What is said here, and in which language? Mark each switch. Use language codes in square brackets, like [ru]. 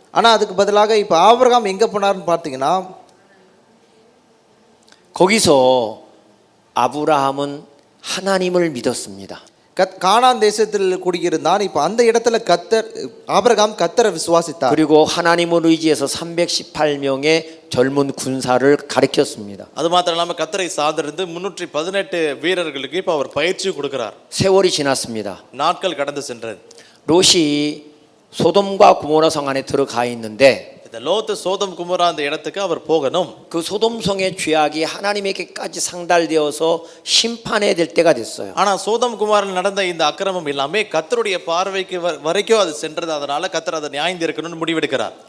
[ta] ஆனா அதுக்கு பதிலாக இப்ப ஆபிரகாம் எங்க போனாருன்னு பார்த்தீங்கன்னா [ko] 거기서 아브라함은 하나님을 믿었습니다. [ta] கானான் தேசத்தில் குடியிருந்தான். இப்ப அந்த இடத்துல ஆபிரகாம் கர்த்தரை விசுவாசித்தார். [ko] 그리고 하나님을 의지해서 318명의 젊은 군사를 가르쳤습니다. [ta] அது மாத்திரம் இல்லாம கர்த்தரை சார்ந்திருந்து 318 வீரர்களுக்கு இப்ப அவர் பயிற்சி கொடுக்கிறார். [ko] 세월이 지났습니다. [ta] நாட்கள் கடந்து சென்றது. [ko] 롯이 소돔과 고모라 성 안에 들어가 있는데 [ta] இந்த லோத்து சோதம் குமாரா அந்த இடத்துக்கு அவர் போகணும். [ko] 그 소돔 성의 죄악이 하나님에게까지 상달되어서 심판해야 될 때가 됐어요. [ta] ஆனா சோதம் குமாரில் நடந்த இந்த அக்கிரமம் எல்லாமே கர்த்தருடைய பார்வைக்கு வரைக்கும் அது சென்றது. அதனால கர்த்தர் அதை நியாயம் தீர்க்கணும்னு முடிவெடுக்கிறார்.